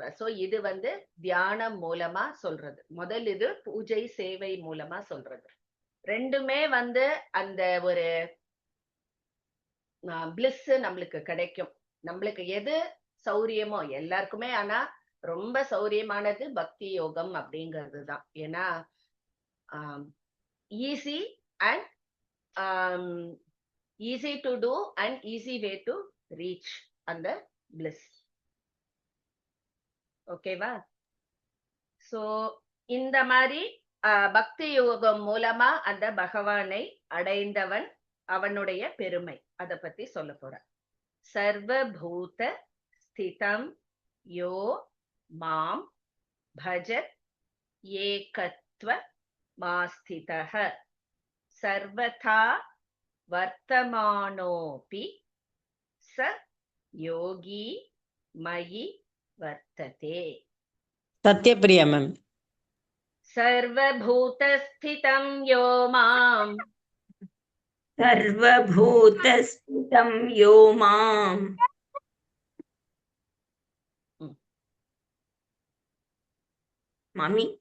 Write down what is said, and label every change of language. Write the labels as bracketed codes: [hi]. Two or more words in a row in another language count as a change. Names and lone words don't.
[ta] சோ இது தியானம் மூலமா சொல்றது. முதல் இது பூஜை சேவை மூலமா சொல்றது. ரெண்டுமே அந்த ஒரு பிளிஸ் நம்மளுக்கு கிடைக்கும். நம்மளுக்கு எது சௌரியமோ எல்லாருக்குமே, ஆனா ரொம்ப சௌரியமானது பக்தி யோகம் அப்படிங்கிறது தான். [en] ஏன்னா easy and easy to do and easy way to reach அந்த பிளிஸ். [ta] ஓகேவா? சோ இந்த மாதிரி பக்தி யோகம் மூலமா அந்த பகவானை அடைந்தவன் அவனுடைய பெருமை அத பத்தி சொல்ல போற. [sa] सर्वभूत स्थितं यो मां भजत् एकत्व मास्थितः सर्वथा वर्तमानोपि स योगी मयि वर्तते. [ta] சத்யபிரியா மேம். [sa] सर्वभूतस्थितं यो माम् सर्वभूतस्थितं यो माम् ममि